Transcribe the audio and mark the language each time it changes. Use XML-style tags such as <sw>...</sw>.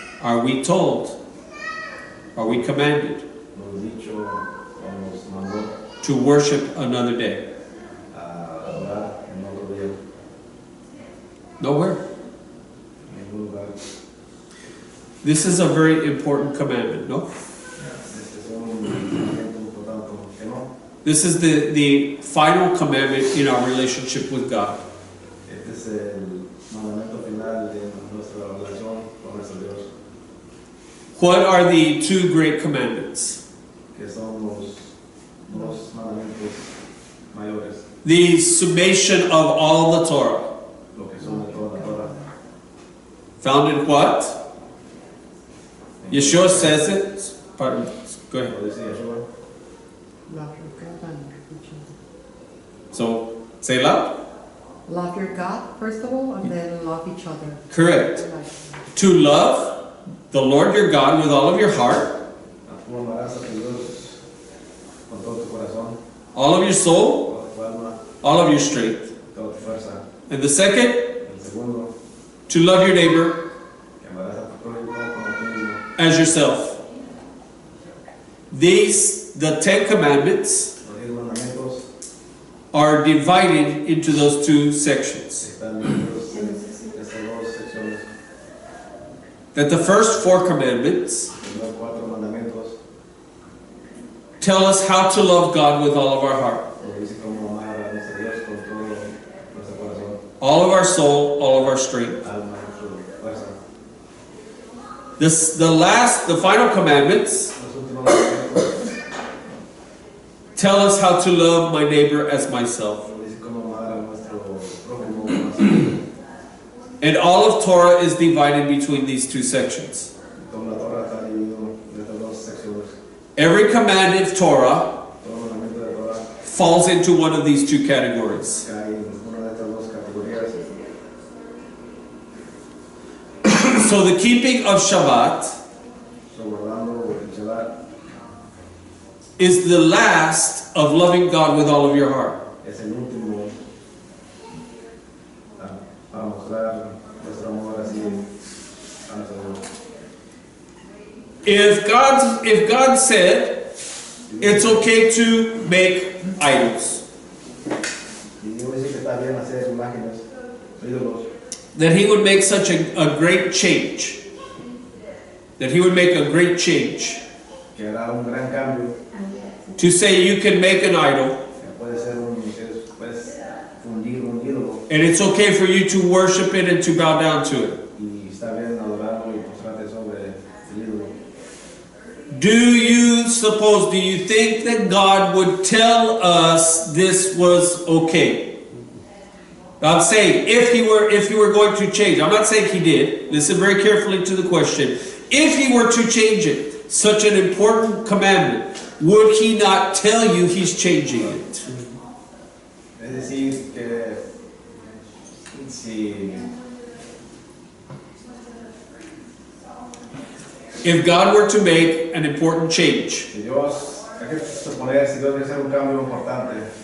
<en>are we told, are we commanded</en> <es>Nos dicho o nos mandó</es> <en>to worship another day.</en> <es>a adorar en otro día,</es> <en>Nowhere.</en> <es>en ningún lugar.</es> <en>This is a very important commandment, no?</en> <es>Este es un mandamiento importante, que no.</es> <en>This is the final commandment in our relationship with God.</en> <es>Este es el mandamiento final de nuestra relación con nuestro Dios,</es> <en>What are the two great commandments?</en> <es>que son los dos mandamientos mayores,</es> <en>The summation of all the Torah.</en> <es>lo que son de toda la Torah.</es> <en>Found in what? Yeshua says it. Pardon. Go ahead.</en> <es>Lo dice Yeshua.</es> <en>Love your God and each other. So, say loud. Love your God, first of all, and then love each other. Correct. Like, To love the Lord your God with all of your heart,</en> <es>Tú amarás a tu Dios con todo tu corazón,</es> <en>all of your soul,</en> <es>toda tu alma,</es> <en>all of your strength.</en> <es>toda tu fuerza.</es> <en>And the second,</en> <es>El segundo,</es> <en>to love your neighbor</en> <es>que amarás a tu prójimo como tú mismo.</es> <en>as yourself. These, the 10 commandments,</en> <es>Los 10 mandamientos</es> <en>are divided into those two sections.</en> <es>están divididos en estas dos secciones.</es> <en>That the first 4 commandments</en> <es>Los 4 mandamientos</es> <en>tell us how to love God with all of our heart,</en> <es>nos dice cómo amar a nuestro Dios con todo nuestro corazón,</es> <en>all of our soul, all of our strength.</en> <es>alma, nuestra fuerza.</es> <en>The final commandments</en> <es>Los últimos mandamientos</es> <en>tell us how to love my neighbor as myself.</en> <es>nos dice cómo amar a nuestro prójimo como a nosotros.</es> <en>And all of Torah is divided between these two sections.</en> <es>Toda la Torah está dividido en estas dos secciones.</es> <en>Every command of Torah</en> <es>Todo mandamiento de Torah</es> <en>falls into one of these two categories.</en> <es>cae en una de estas dos categorías.</es> <en>So the keeping of Shabbat</en> <es>So, guardando el Shabbat</es> <en>is the last of loving God with all of your heart.</en> <es>es el último para mostrar nuestro amor así a nuestro Dios.</es> <en>If God said it's okay to make idols,</en> <es>Y Dios dice que está bien hacer imágenes, ídolos,</es> <en>that He would make such a great change. That He would make a great change.</en> <es>que hará un gran cambio,</es> <en>To say you can make an idol,</en> <es>que puede ser puedes fundir un ídolo</es> <en>and it's okay for you to worship it and to bow down to it.</en> <es>y está bien adorarlo y postrarte sobre el ídolo.</es> <en>Do you think that God would tell us this was okay? I'm saying if he were going to change, I'm not saying He did. Listen very carefully to the question. If He were to change it, such an important commandment, would he not tell you he's changing it?</en> <es>Es decir, que si</es> <en>If God were to make an important change</en> <es>Dios, hay que suponer, si Dios quiere hacer un cambio importante</es>